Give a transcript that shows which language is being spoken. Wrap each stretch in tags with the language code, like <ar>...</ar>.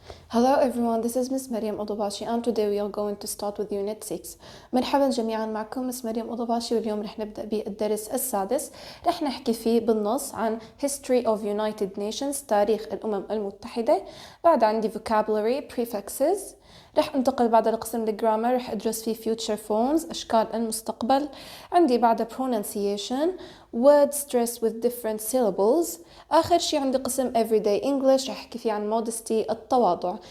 <en>Hello everyone, this is Miss Maryam Odobashi and today we are going to start with Unit 6.</en> <ar>مرحبا جميعا، معكم Miss مريم أوضباشي، واليوم رح نبدأ بالدرس السادس. رح نحكي فيه بالنص عن</ar> <en>History of United Nations،</en> <ar>تاريخ الأمم المتحدة. بعد عندي</ar> <en>vocabulary prefixes.</en> <ar>رح انتقل بعد لقسم الجرامر، رح ادرس فيه</ar> <en>future forms،</en> <ar>أشكال المستقبل. عندي بعد</ar> <en>pronunciation، word stress with different syllables.</en> <ar>آخر شي عندي قسم</ar> <en>everyday English،</en> <ar>رح احكي فيه عن modesty، التواضع.</ar>